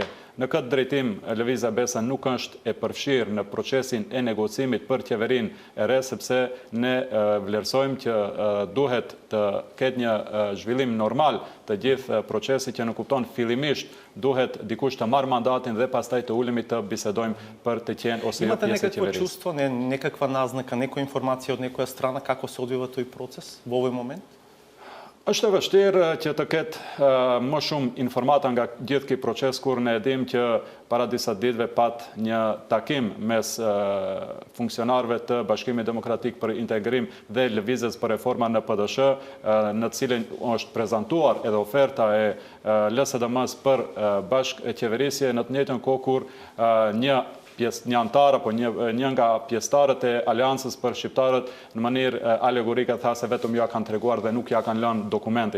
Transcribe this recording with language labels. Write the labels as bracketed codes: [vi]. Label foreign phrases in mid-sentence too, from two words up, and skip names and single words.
[sq] Në këtë drejtim, Lëvizja Besa nuk është e përfshirë në procesin e negocimit për qeverinë e re, sepse ne vlerësojmë që duhet të ketë një zhvillim normal të gjithë procesit që në kupton fillimisht duhet dikush të marrë mandatin dhe pastaj të ulemi të bisedojmë për të qenë ose jo pjesë e qeverisë. [mk] Имате некакво чувство, некаква назнака, некоја информација од некоја страна како се одвива тој процес во овој момент? [sq] Është e vështirë që të ketë më shumë informata nga gjithë ky proces kur ne dim që para disa ditëve pat një takim mes funksionarëve të Bashkimit Demokratik për Integrim dhe Lëvizjes për Reforma në PDSH, në cilën është prezantuar edhe oferta e LSDM-s për bashkëqeverisje në të njëjtën kohë kur një një antar apo një nga pjesëtarët e Aleancës për shqiptarët në mënyrë alegorike tha se vetëm ja kanë treguar dhe nuk ja kanë lënë dokumentin.